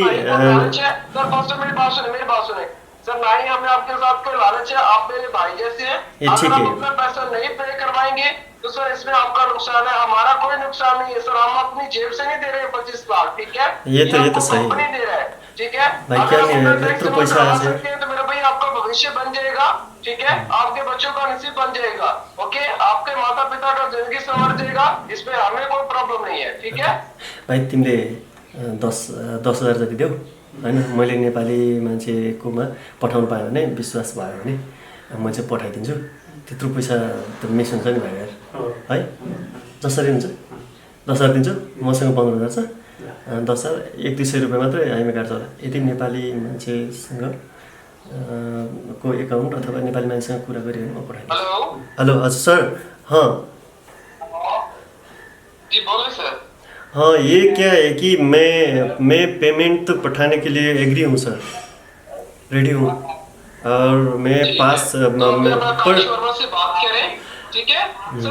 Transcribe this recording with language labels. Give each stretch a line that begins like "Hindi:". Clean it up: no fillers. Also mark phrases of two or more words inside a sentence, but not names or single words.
English: sir first
Hindi: मेरी बात सुने सर, ना ही हमें आपके साथ कोई लालच है, आप मेरे भाई जैसे हैं, अगर आप अपना पैसा नहीं पे करवाएंगे तो सर इसमें आपका नुकसान है, हमारा कोई नुकसान नहीं है सर, हम अपनी जेब से नहीं दे रहे हैं 25 लाख, ठीक है, ये तो सही कंपनी दे रहा है, ठीक है। भाई क्या नहीं तो पैसा है तो मेरे भाई आपका भविष्य बन जाएगा, ठीक है, आपके बच्चों का नसीब बन जाएगा, ओके, आपके माता पिता का जिंदगी संवर जाएगा, इसमें हमें कोई प्रॉब्लम नहीं है, ठीक है।
Nepali: भाइ तिमीले 10,000 जति देऊ होइन, मैले नेपाली मान्छेकोमा पठाउनु पाएँ भने विश्वास भयो भने म चाहिँ पठाइदिन्छु। त्यत्रो पैसा त मिस हुन्छ नि भाइ यार, है जसरी हुन्छ 10,000 दिन्छु, मसँग 15,000 छ, 10,000 100-200 रुपियाँ मात्रै हामी काट्छ होला। यदि नेपाली मान्छेसँग को एकाउन्ट अथवा नेपाली मान्छेसँग कुरा गऱ्यो भने म पठाइदिन्छु। हेलो हजुर सर। हाँ
Hindi: जी बोले सर। हाँ ये क्या है कि मैं पेमेंट तो पठाने के लिए एग्री हूँ सर, रेडी हूँ, और मैं पास पर से बात करें, ठीक है सर।